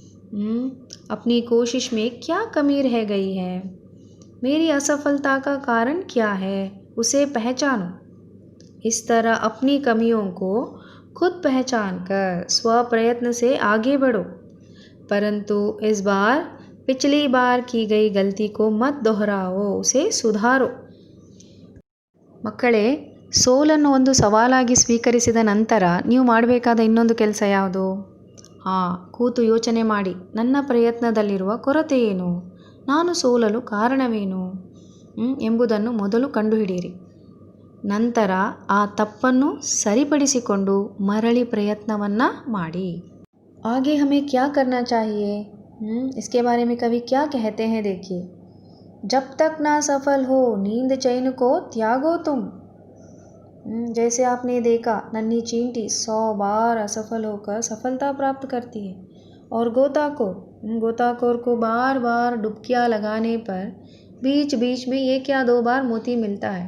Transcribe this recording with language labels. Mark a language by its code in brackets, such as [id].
[hi] अपनी कोशिश में क्या कमी रह गई है, मेरी असफलता का कारण क्या है, उसे पहचानो। इस तरह अपनी कमियों को खुद पहचान कर स्व प्रयत्न से आगे बढ़ो, परंतु इस बार पिछली बार की गई गलती को मत दोहराओ, उसे ಸುಧಾರೋ. [kn] ಮಕ್ಕಳೇ, ಸೋಲನ್ನು ಒಂದು ಸವಾಲಾಗಿ ಸ್ವೀಕರಿಸಿದ ನಂತರ ನೀವು ಮಾಡಬೇಕಾದ ಇನ್ನೊಂದು ಕೆಲಸ ಯಾವುದು? ಕೂತು ಯೋಚನೆ ಮಾಡಿ, ನನ್ನ ಪ್ರಯತ್ನದಲ್ಲಿರುವ ಕೊರತೆ ಏನು, ನಾನು ಸೋಲಲು ಕಾರಣವೇನು ಎಂಬುದನ್ನು ಮೊದಲು ಕಂಡುಹಿಡಿಯಿರಿ. ನಂತರ ಆ ತಪ್ಪನ್ನು ಸರಿಪಡಿಸಿಕೊಂಡು ಮರಳಿ ಪ್ರಯತ್ನವನ್ನು ಮಾಡಿ. [hi] आगे हमें क्या करना चाहिए? इसके बारे में कवि क्या कहते हैं, देखिए। जब तक ना सफल हो नींद चैन को त्यागो तुम। जैसे आपने देखा, नन्ही चींटी 100 बार असफल होकर सफलता प्राप्त करती है, और गोताखोर को बार बार डुबकियाँ लगाने पर बीच बीच में 1 या 2 बार मोती मिलता है।